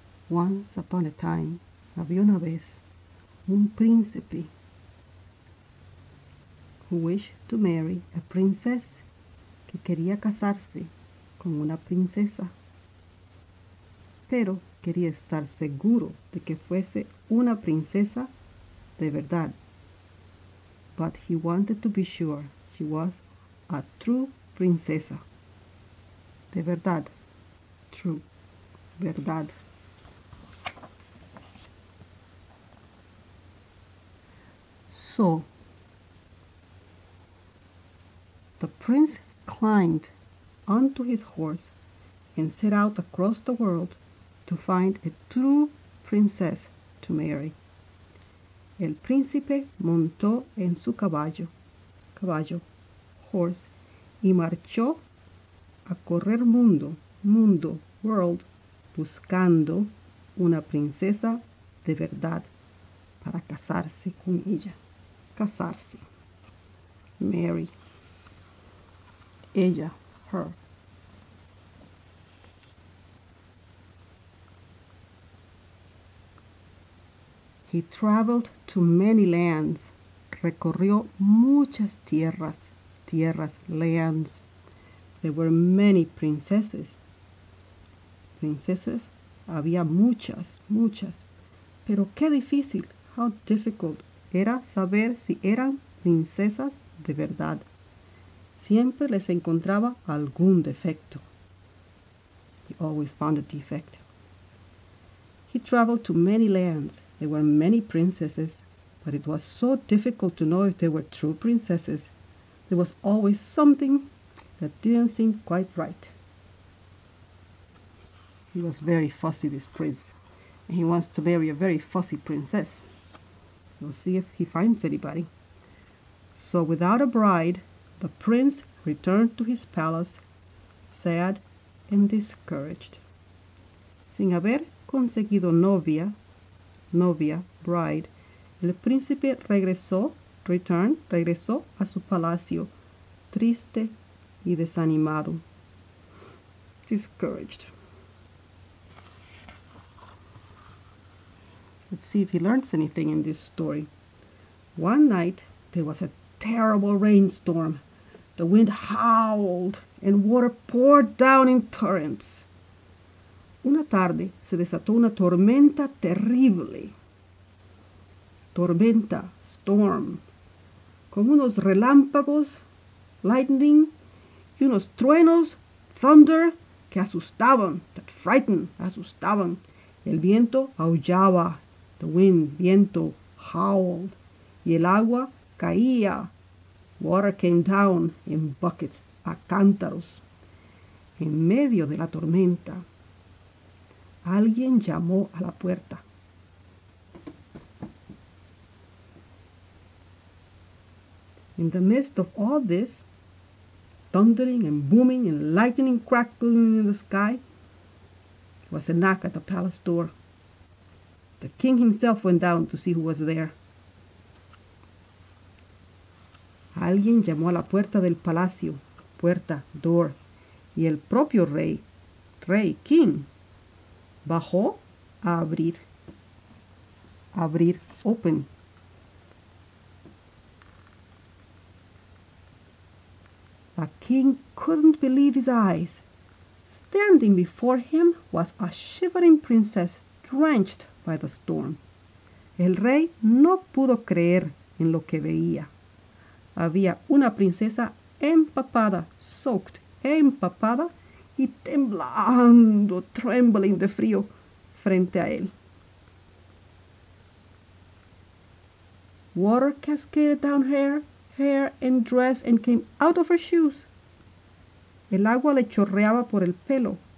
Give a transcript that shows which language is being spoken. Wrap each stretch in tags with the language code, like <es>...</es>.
<en>Once upon a time,</en> <es>había una vez un príncipe</es> <en>who wished to marry a princess,</en> <es>que quería casarse con una princesa, pero quería estar seguro de que fuese una princesa de verdad.</es> <en>But he wanted to be sure she was a true princesa.</en> <es>De verdad.</es> <en>True.</en> <es>Verdad.</es> <en>So, the prince climbed onto his horse and set out across the world to find a true princess to marry.</en> <es>El príncipe montó en su caballo,</es> <en>horse,</en> <es>y marchó a correr mundo,</es> <en>world,</en> <es>buscando una princesa de verdad para casarse con ella. Casarse.</es> <en>Marry.</en> <es>Ella,</es> <en>her. He traveled to many lands.</en> <es>Recorrió muchas tierras,</es> <en>lands. There were many princesses. Princesses,</en> <es>había muchas. Pero qué difícil,</es> <en>how difficult</en> <es>era saber si eran princesas de verdad. Siempre les encontraba algún defecto.</es> <en>He always found a defect. He traveled to many lands. There were many princesses, but it was so difficult to know if they were true princesses. There was always something that didn't seem quite right. He was very fussy, this prince, and he wants to marry a very fussy princess. We'll see if he finds anybody. So without a bride, the prince returned to his palace, sad and discouraged.</en> <es>Sin haber conseguido novia,</es> <en>bride,</en> <es>el príncipe regresó a su palacio, triste y desanimado.</es> <en>Discouraged. Let's see if he learns anything in this story. One night, there was a terrible rainstorm. The wind howled and water poured down in torrents.</en> <es>Una tarde se desató una tormenta terrible. Tormenta,</es> <en>storm,</en> <es>con unos relámpagos,</es> <en>lightning,</en> <es>y unos truenos,</es> <en>thunder,</en> <es>que asustaban,</es> <en>that frightened,</en> <es>asustaban. El viento aullaba,</es> <en>the wind,</en> <es>viento,</es> <en>howled,</en> <es>y el agua caía.</es> <en>Water came down in buckets,</en> <es>a cántaros. En medio de la tormenta, alguien llamó a la puerta.</es> <en>In the midst of all this, thundering and booming and lightning crackling in the sky, was a knock at the palace door. The king himself went down to see who was there.</en> <es>Alguien llamó a la puerta del palacio, puerta,</es> <en>door,</en> <es>y el propio rey,</es> <en>king,</en> <es>bajó a abrir,</es> <en>open. The king couldn't believe his eyes. Standing before him was a shivering princess drenched by the storm.</en> <es>El rey no pudo creer en lo que veía. Había una princesa empapada,</es> <en>soaked,</en> <es>empapada y temblando,</es> <en>trembling</en> <es>de frío frente a él.</es> <en>Water cascaded down her hair and dress and came out of her shoes.</en> <es>El agua le chorreaba por el pelo.</es>